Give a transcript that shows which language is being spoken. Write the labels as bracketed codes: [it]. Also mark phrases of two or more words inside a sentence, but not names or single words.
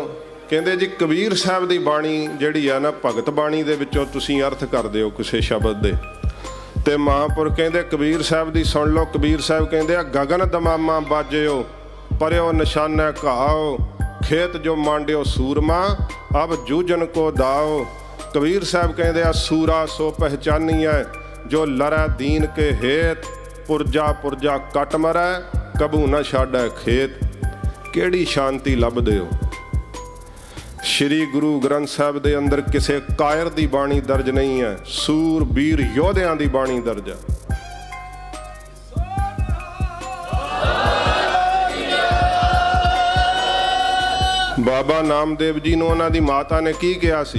[pa] ਕਹਿੰਦੇ ਜੀ ਕਬੀਰ ਸਾਹਿਬ ਦੀ ਬਾਣੀ ਜਿਹੜੀ ਆ ਨਾ, ਭਗਤ ਬਾਣੀ ਦੇ ਵਿੱਚੋਂ ਤੁਸੀਂ ਅਰਥ ਕਰ ਦਿਓ ਕਿਸੇ ਸ਼ਬਦ ਦੇ। ਤੇ ਮਹਾਂਪੁਰਖ ਕਹਿੰਦੇ ਕਬੀਰ ਸਾਹਿਬ ਦੀ ਸੁਣ ਲਓ। ਕਬੀਰ ਸਾਹਿਬ ਕਹਿੰਦੇ ਆ, ਗਗਨ ਦਮਾਮਾ ਬਾਜਿਓ, ਪਰਿਓ ਨਿਸ਼ਾਨਾ ਘਾਓ, ਖੇਤ ਜੋ ਮਾਂਡਿਓ ਸੂਰਮਾ, ਅਬ ਜੂਜਨ ਕੋ ਦਾਓ, [hi] कबीर साहब कहते आ, सूरा सो पहचानी है जो लरै दीन के हेत, पुरजा पुरजा कट मरै कबू न छाड़ै खेत। [pa] ਕਿਹੜੀ ਸ਼ਾਂਤੀ ਲੱਭਦੇ ਹੋ? ਸ਼੍ਰੀ ਗੁਰੂ ਗ੍ਰੰਥ ਸਾਹਿਬ ਦੇ ਅੰਦਰ ਕਿਸੇ ਕਾਇਰ ਦੀ ਬਾਣੀ ਦਰਜ ਨਹੀਂ ਹੈ, ਸੂਰ ਬੀਰ ਯੋਧਿਆਂ ਦੀ ਬਾਣੀ ਦਰਜ ਹੈ। ਬਾਬਾ ਨਾਮਦੇਵ ਜੀ ਨੂੰ ਉਹਨਾਂ ਦੀ ਮਾਤਾ ਨੇ ਕੀ ਕਿਹਾ ਸੀ?